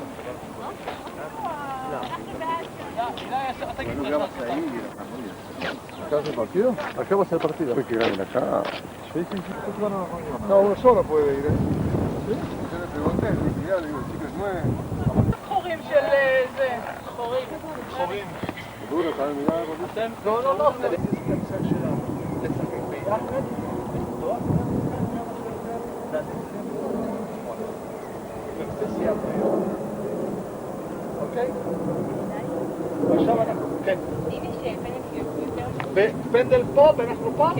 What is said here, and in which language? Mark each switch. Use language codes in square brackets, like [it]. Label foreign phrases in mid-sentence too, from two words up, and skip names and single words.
[es] ¿Acá hace partido? Acá va a ser partido. Pues que ganen acá. Sí, sí, sí. No, uno solo puede ir, ¿eh? ¿Sí? Yo le pregunté, le dije, ya, le digo, chicos, no es... [he] חורים של זה. חורים. חורים. [es] Duro, ¿sabes? Mirá, [he] לא, לא, לא. זה המשחק שלנו. לשחק ביחד. אוקיי? ועכשיו אנחנו, כן. ופנדל פה, ואנחנו פה? כן.